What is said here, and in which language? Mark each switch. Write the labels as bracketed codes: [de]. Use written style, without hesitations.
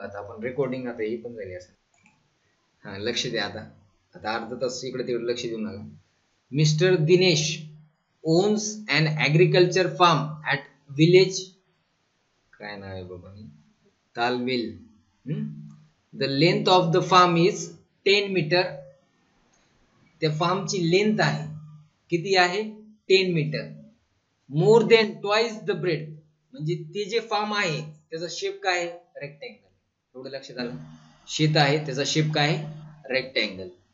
[mr] बघा आता आपण रेकॉर्डिंग आता ही पण झाली असं. हा लक्ष द्या, आता अर्धा तास इकडे तिकडे लक्ष देऊ नका. [en] mister Dinesh owns an agriculture farm at village, [mr] काय नाव आहे बाबा, [en] Talvel. The length of the farm is 10 metre. [mr] त्या फार्मची लेंथ आहे, किती आहे, 10 metre. [en] more than twice the breadth, [mr] म्हणजे ते जे फार्म आहे त्याचा शेप काय आहे, रेक्टँगल. एवढं लक्षात आलं. शेत आहे त्याचा शेप काय आहे, रेक्टँगल.